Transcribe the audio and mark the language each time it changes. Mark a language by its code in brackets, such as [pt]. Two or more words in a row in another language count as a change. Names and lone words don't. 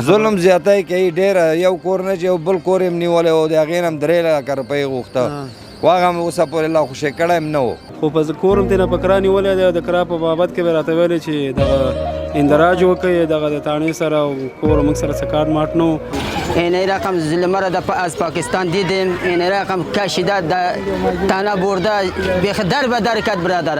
[ps] ظلم زیاتی کوي ډېر، یو کور نه چې یو بل کور یې نیولی و، د هغې نه هم 3 لکه روپۍ غوښته، خو هغه مې اوسه پورې لا خوشی کړی هم نه و. خو په کور هم ترېنه په کرا نیولی دی او د کرا په بابت کې به راته ویلې چې دغه اندراج وکړي دغه د تاڼې سره او کور موږ سره څه کارت مارت نه و. [fa] این رقم ظلمه را از پاکستان دیدیم، این رقم کشیده تنه برده بیخ در به در کد برادره.